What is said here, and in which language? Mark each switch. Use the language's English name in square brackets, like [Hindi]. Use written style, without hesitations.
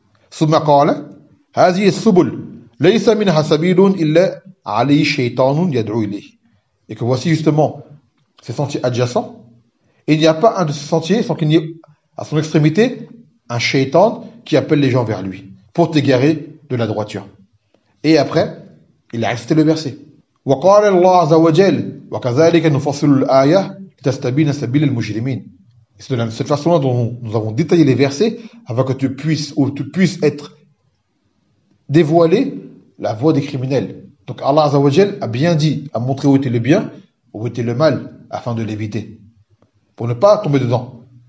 [Arabic] ثُمَّ قَالَ هَذِهِ السُّبُلْ لَيْسَ مِنْهَا سَبِيلٌ إِلَّا عَلَيْهِ شَيْطَانٌ يَدْعُو إِلَيْهِ. [French] Et que voici justement ces sentiers adjacents. Et il n'y a pas un de ces sentiers sans qu'il n'y ait à son extrémité un shaitan qui appelle les gens vers lui pour t'égarer de la droiture. Et après, il a récité le verset. [Arabic] وقال الله عز وجل وكذلك نفصل الآية لتستبين سبيل المجرمين. [French] C'est de la même façon dont nous avons détaillé les versets afin que tu puisses ou tu puisses être dévoilé la voie des criminels. Donc Allah Azza wa Jal a bien dit, a montré où était le bien, où était le mal, afin de l'éviter, pour ne pas tomber dedans.